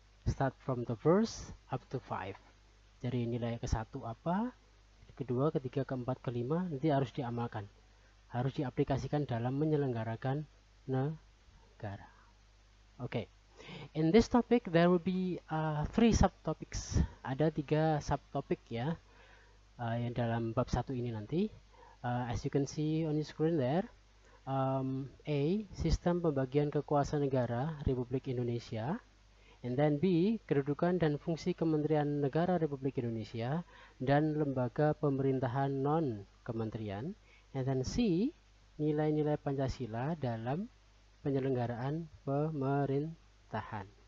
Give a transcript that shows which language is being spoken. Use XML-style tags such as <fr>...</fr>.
<en>Start from the first up to 5.</en> <id>Dari nilai ke-1 apa, kedua, ketiga, keempat, kelima nanti harus diamalkan. Harus diaplikasikan dalam menyelenggarakan negara. Okay.</id> <en>In this topic there will be 3 subtopics.</en> <id>Ada 3 subtopik ya yang dalam bab 1 ini nanti.</id> <en>As you can see on the screen there, A.</en> <id>Sistem pembagian kekuasaan negara Republik Indonesia.</id> <en>And then</en> <id>B. Kedudukan dan fungsi Kementerian Negara Republik Indonesia dan lembaga pemerintahan non-kementerian.</id> <en>And then C.</en> <id>Nilai-nilai Pancasila dalam penyelenggaraan pemerintahan.</id>